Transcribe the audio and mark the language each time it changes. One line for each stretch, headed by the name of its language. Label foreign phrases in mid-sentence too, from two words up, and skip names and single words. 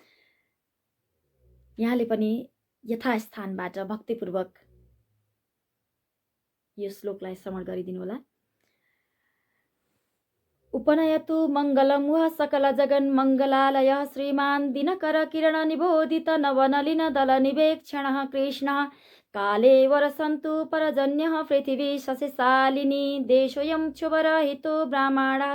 Nepali: यहाँले पनि यथास्थानबाट भक्तिपूर्वक यो श्लोकलाई श्रवण गरिदिनु होला।
Sanskrit: उपनयतु मङ्गलं वः सकल जगन् मङ्गलालयः श्रीमान् दिनकर किरण निबोधित नवनलिन दल निवेक्षणः कृष्णः काले वरसन्तु परजन्यः पृथिवी शशिशालिनी देशोऽयं क्षुभरहितो ब्राह्मणाः